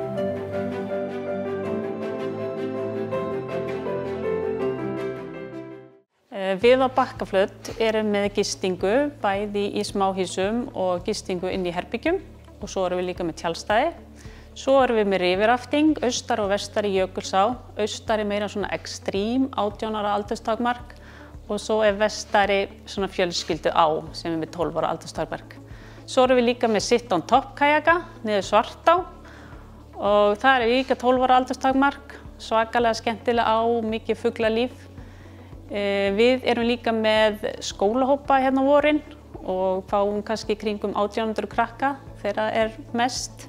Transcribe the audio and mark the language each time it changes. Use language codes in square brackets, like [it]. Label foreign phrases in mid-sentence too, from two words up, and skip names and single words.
[is] Við á Bakkaflöt erum með gistingu bæði í smáhýsum og gistingu inn í herbyggjum og svo erum við líka með tjaldstæði. Svo erum við með riverrafting, austar og vestar í Jökulsá. Austari meira svona extreme, 18 ára aldurstakmark og svo vestari svona fjölskyldu á sem með 12 ára aldurstakmark. Svo erum við líka með [en] sit on top [is] kajaka niður Svartá og það líka 12 ára aldurstakmark, svakalega skemmtilega á, mikið fuglalíf. Við erum líka með skólahópa hérna á vorin og fáum kannski kringum 1800 krakka þegar það mest.